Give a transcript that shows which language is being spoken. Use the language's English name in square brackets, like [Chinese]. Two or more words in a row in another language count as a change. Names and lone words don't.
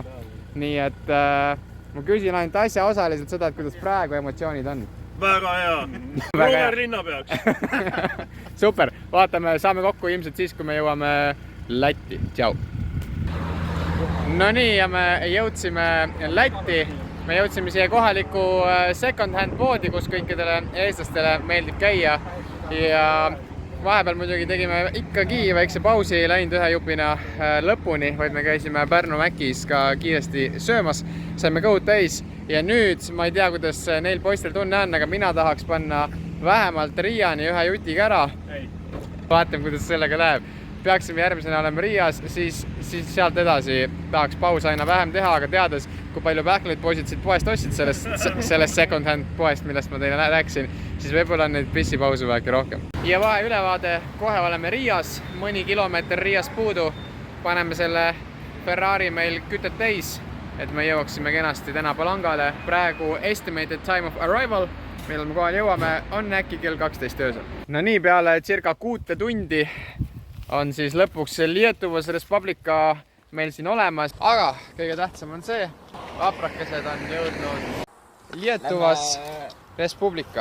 [Estonian] Nii et ma küsin ainult asja osaliselt seda, et kuidas praegu emotsioonid on. Väga hea. Rover linna peaks. Super. Vaatame, saame kokku ilmselt siis, kui me jõuame Lätti. Tšau! No nii, ja me jõudsime Lätti. Me jõudsime siia kohaliku [English] second hand [Estonian] poodi, kus kõikidele eestlastele meeldib käia. Ja vahepeal muidugi tegime ikkagi väikse pausi, ei läinud ühe jupina lõpuni, vaid me käisime Pärnu Mäkis ka kiiresti söömas. Saime kõhud täis ja nüüd ma ei tea, kuidas neil poistel tunne on, aga mina tahaks panna vähemalt Riiani ühe jutiga ära. Vaatame, kuidas sellega läheb. Peaksime järgmisena olema Riias, siis sealt edasi tahaks paus aina vähem teha, aga teades, kui palju pähkleid poisid siit poest ostsid sellest [English] second hand [Estonian] poest, millest ma teile rääkisin, siis võib-olla on neid pissipausu väheke rohkem. Ja vahe ülevaade, kohe oleme Riias, mõni kilomeeter Riias puudu, paneme selle Ferrari meil kütet täis, et me jõuaksime kenasti täna Palangale. [English] Praegu estimated time of arrival, [Estonian] millal me kohal jõuame, on äkki kell 12 öösel. No nii, peale circa 6 tundi on siis lõpuks Lietuvas Respublika meil siin olemas, aga kõige tähtsam on see, vaprakesed on jõudnud Lietuvas Respublika.